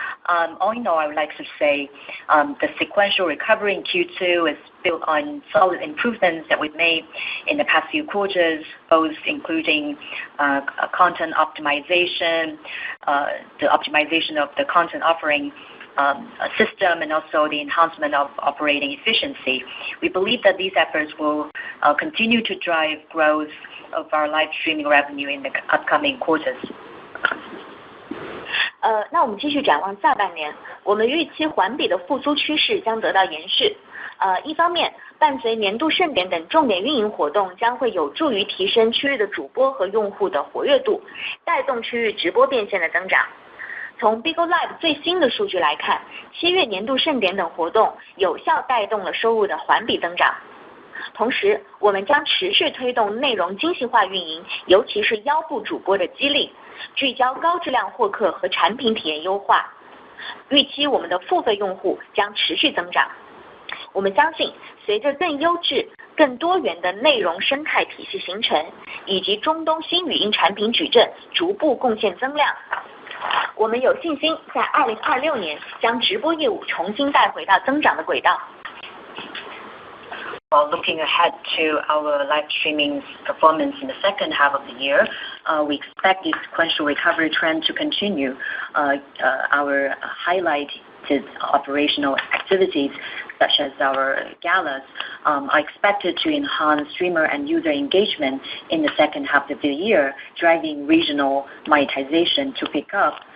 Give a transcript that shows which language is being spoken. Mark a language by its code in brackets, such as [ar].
[en] All in all, I would like to say the sequential recovery in Q2 is built on solid improvements that we've made in the past few quarters, both including content optimization, the optimization of the content offering system, and also the enhancement of operating efficiency. We believe that these efforts will continue to drive growth of our live streaming revenue in the upcoming quarters. [zh] 那我们继续展望下半年，我们预期环比的复苏趋势将得到延续。一方面，伴随年度盛典等重点运营活动，将会有助于提升区域的主播和用户的活跃度，带动区域直播变现的增长。从 Bigo Live 最新的数据来看，7月年度盛典等活动有效带动了收入的环比增长。同时，我们将持续推动内容精细化运营，尤其是腰部主播的激励，聚焦高质量获客和产品体验优化。预期我们的付费用户将持续增长。我们相信，随着更优质、更多元的内容生态体系形成，以及中东新语音产品矩阵逐步贡献增量，我们有信心在2026年将直播业务重新带回到增长的轨道。 [en] While looking ahead to our live streaming's performance in the second half of the year, we expect the sequential recovery trend to continue. Our highlighted operational activities, such as our galas, are expected to enhance streamer and user engagement in the second half of the year, driving regional monetization to pick up.